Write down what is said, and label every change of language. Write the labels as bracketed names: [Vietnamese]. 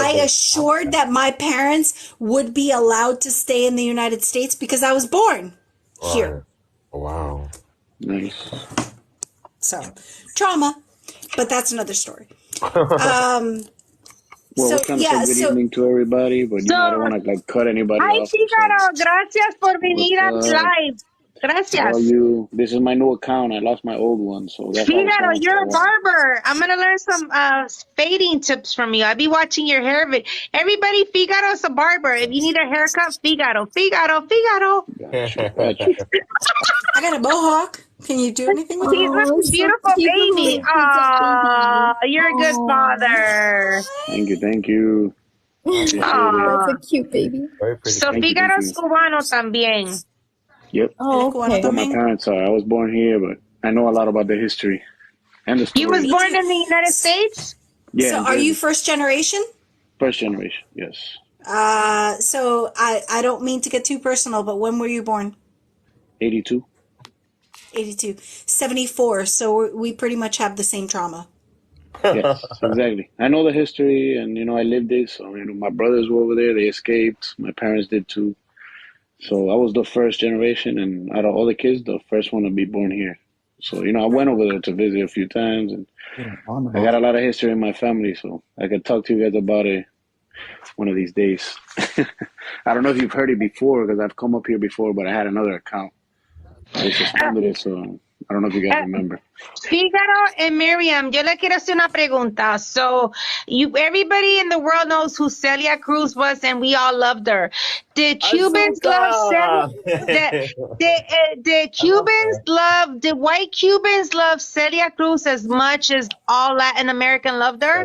[English] I assured that my parents would be allowed to stay in the United States because I was born here. Wow. Nice. So, trauma, but that's another story. Well, we're trying to say good evening to everybody, but I don't want to like cut anybody Hi, off. Fígaro. [Spanish] Gracias por venir a mi live. Gracias. [English] How are you? This is my new account. I lost my old one, so that's Fígaro, you're a barber. I'm gonna learn some fading tips from you. I'll be watching your hair. Everybody, Figaro's a barber. If you need a haircut, Fígaro. I got a mohawk. Can you do anything with it? He's a beautiful baby. Aw, you're a good father. Thank you. Aw. That's a cute baby. So Fígaro's [Spanish] cubano también. [English] Yep. Oh, okay. But my parents are. I was born here, but I know a lot about the history and the story. You was born in the United States? Yeah. So are you first generation? First generation, yes. So I don't mean to get too personal, but when were you born? 82. 82. 74. So we pretty much have the same trauma. Yes, exactly. I know the history, and I lived it. So my brothers were over there. They escaped. My parents did too. So I was the first generation, and out of all the kids, the first one to be born here. So I went over there to visit a few times, and I got a lot of history in my family. So I could talk to you guys about it one of these days. I don't know if you've heard it before, because I've come up here before, but I had another account. I suspended it, so I don't know if you guys remember. Fígaro and Miriam, [Spanish] yo le quiero hacer una pregunta. [English] So, everybody in the world knows who Celia Cruz was, and we all loved her. Did Cubans love Celia? Did white Cubans love Celia Cruz as much as all Latin American loved her?